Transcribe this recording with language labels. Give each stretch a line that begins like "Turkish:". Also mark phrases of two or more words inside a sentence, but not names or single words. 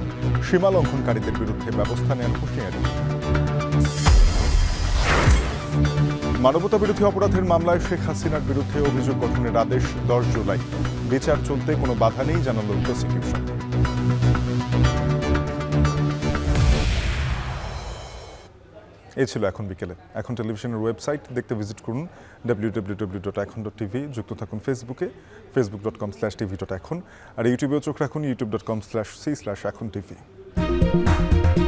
Bangla: সীমা লঙ্ঘনকারীদের বিরুদ্ধে ব্যবস্থা নেওয়ার হুঁশিয়ারি। মানবতাবিরোধী অপরাধের মামলায় শেখ হাসিনার বিরুদ্ধে অভিযোগ গঠনের আদেশ 10 জুলাই। বিচার চলতে কোনো বাধা নেই, জানাল প্রসিকিউশন। এই ছিল এখন বিকেলে। এখন টেলিভিশনের ওয়েবসাইট দেখতে ভিজিট করুন www.ekhon.tv। যুক্ত থাকুন ফেসবুকে facebook.com/tv.ekhon, আর ইউটিউবেও চোখ রাখুন youtube.com/c/ekhon tv।